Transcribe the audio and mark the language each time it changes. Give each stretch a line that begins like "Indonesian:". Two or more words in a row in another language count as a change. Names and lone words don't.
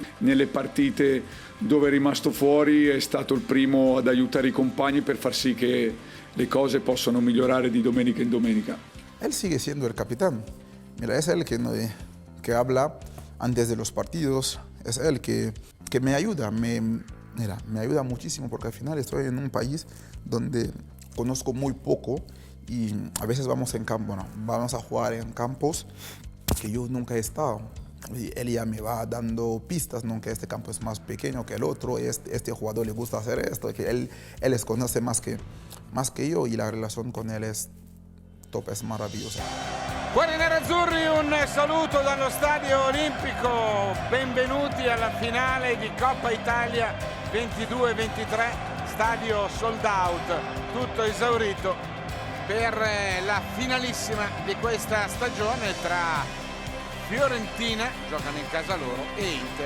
Italian: Nelle partite dove è rimasto fuori è stato il primo ad aiutare i compagni per far sì che le cose possano migliorare di domenica in domenica.
Spanish: Él sigue siendo el capitán. Mira, es él que habla antes de los partidos, es él que me ayuda, me ayuda muchísimo, porque al final estoy en un país donde conozco muy poco y a veces vamos a jugar en campos que yo nunca he estado. Y él ya me va dando pistas, ¿no? Que este campo es más pequeño que el otro, este jugador le gusta hacer esto, que él les conoce más que yo, y la relación con él es top, es maravillosa.
Italian: Cuori nerazzurri, un saluto dallo Stadio Olimpico, benvenuti alla finale di Coppa Italia 22-23, stadio
English: sold out,
Italian: tutto esaurito per la finalissima di questa stagione tra Fiorentina, giocano in casa loro, e Inter.